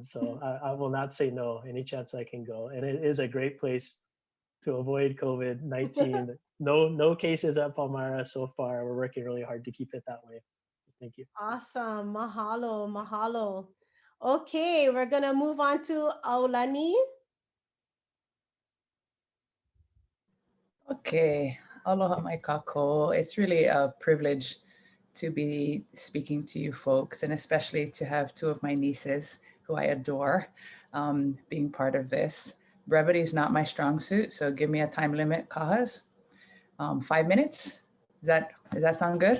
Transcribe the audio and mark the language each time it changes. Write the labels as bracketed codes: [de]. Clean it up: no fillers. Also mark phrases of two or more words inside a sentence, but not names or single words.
[en] So I will not say no any chance I can go. And it is a great place to avoid COVID-19. No cases at Palmyra so far. We're working really hard to keep it that way. Thank you. Awesome. [haw] Mahalo, mahalo. [en] Okay, we're going to move on to Aulani. [haw] Okay, aloha mai kako. [en] It's really a privilege to be speaking to you folks, and especially to have two of my nieces who I adore being part of this. Brevity is not my strong suit, so give me a time limit, Kahas. 5 minutes. Does that sound good?